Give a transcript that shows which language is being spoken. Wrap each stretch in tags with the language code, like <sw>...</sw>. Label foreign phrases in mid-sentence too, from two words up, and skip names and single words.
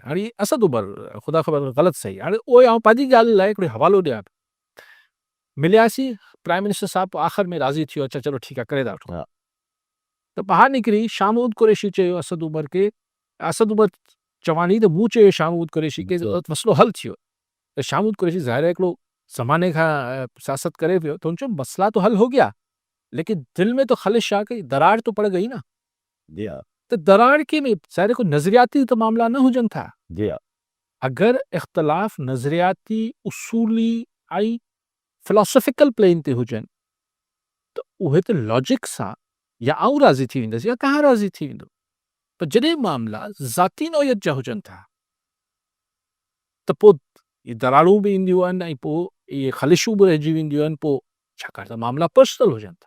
<sd>हाणे इहे असद उमर, ख़ुदा ख़बर ग़लति सही, हाणे उहो आउं पंहिंजी ॻाल्हि लाइ हिकिड़ो हवालो ॾियां, मिलियासीं</sd> <en>prime minister</en> <sd>साहब आख़िर में राज़ी थियो, अच्छा चलो ठीकु आहे करे था वठूं। त ॿाहिरि निकिरी शामूद कुरैशी चयो असद उमर खे, असद उमर चवानी त मूं चयो शामूद कुरैशी खे मसइलो हल थी वियो। त शामूद कुरैशी ज़ाहिर आहे हिकिड़ो ज़माने खां सियासत करे पियो, त हुन चयो</sd> <ur>مسئلہ تو حل ہو گیا، لیکن دل میں تو خلش</ur> <sd>छा कई,</sd> <ur>دراڑ تو پڑ گئی نا. جی ہاں,</ur> <sd>त दरार के में ज़ाहिर है कोई नज़रियाती त मामला न हुजनि था।</sd> <ur>جی ہاں,</ur> <sd>अगर इख़्तिलाफ़ नज़रियाती, उसूली ऐं</sd> <en>philosophical plane</en> <sd>ते हुजनि त उहे त लॉजिक सां या आउं राज़ी थी वेंदुसि या तव्हां राज़ी थी वेंदो। पर जॾहिं मामला ज़ाती नौयत जा हुजनि था त पोइ इहे दरारूं बि ईंदियूं आहिनि ऐं पोइ इहे ख़लिशूं बि रहिजी वेंदियूं आहिनि पोइ, छाकाणि त मामला पर्सनल हुजनि था।</sd>